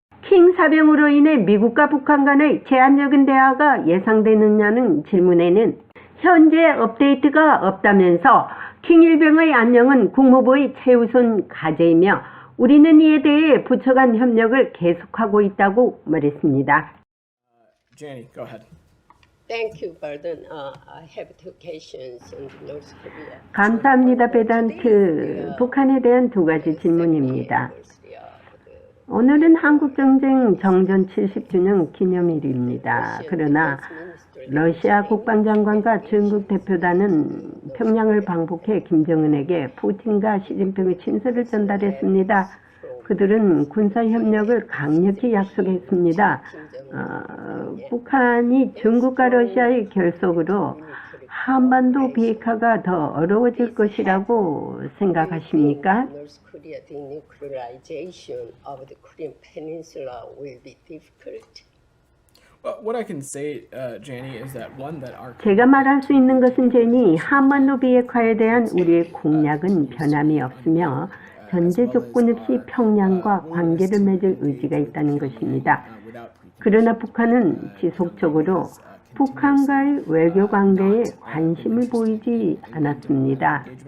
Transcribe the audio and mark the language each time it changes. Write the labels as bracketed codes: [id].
[ko] 킹 사병으로 인해 미국과 북한 간의 제한적인 대화가 예상되느냐는 질문에는 현재 업데이트가 없다면서 킹 일병의 안녕은 국무부의 최우선 과제이며 우리는 이에 대해 부처 간 협력을 계속하고 있다고 말했습니다. [en] Jenny, go ahead. Thank you, Burden. I have two questions on North Korea. [ko] 감사합니다. 베단트. 북한에 대한 두 가지 질문입니다. 오늘은 한국전쟁 정전 70주년 기념일입니다. 그러나 러시아 국방장관과 중국 대표단은 평양을 방북해 김정은에게 푸틴과 시진핑의 친서를 전달했습니다. 그들은 군사협력을 강력히 약속했습니다. 북한이 중국과 러시아의 결속으로 한반도 비핵화가 더 어려워질 것이라고 생각하십니까? [en] North Korea denuclearization of the Korean Peninsula will be difficult. What I can say, Jenny, is that one that our [ko] 제가 말할 수 있는 것은 제니 한반도 비핵화에 대한 우리의 공약은 변함이 없으며 전제 조건 없이 평양과 관계를 맺을 의지가 있다는 것입니다. 그러나 북한은 지속적으로 북한과의 외교 관계에 관심을 보이지 않았습니다.